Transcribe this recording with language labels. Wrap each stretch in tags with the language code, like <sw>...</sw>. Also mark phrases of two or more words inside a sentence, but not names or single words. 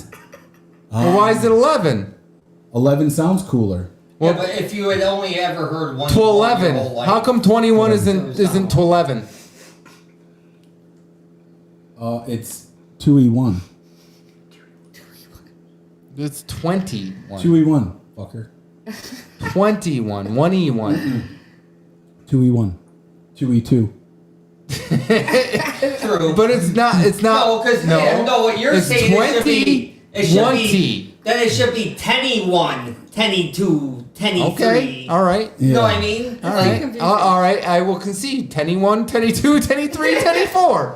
<en>Well, why is it 11? 11 sounds cooler. Yeah, but if you had only ever heard one To your whole 11. life, How come 21 isn't to 11? It's 2E1. It's 21. 2E1, fucker. 21. 1E1. 2E1. 2E2. True. But it's not. No, because no, what you're it's saying it should be then it should be 10E1, 10E2, 10E3. Okay. All right. You know what I mean? All right. All right. I will concede. 10E1, 10E2, 10E3, 10E4.</en>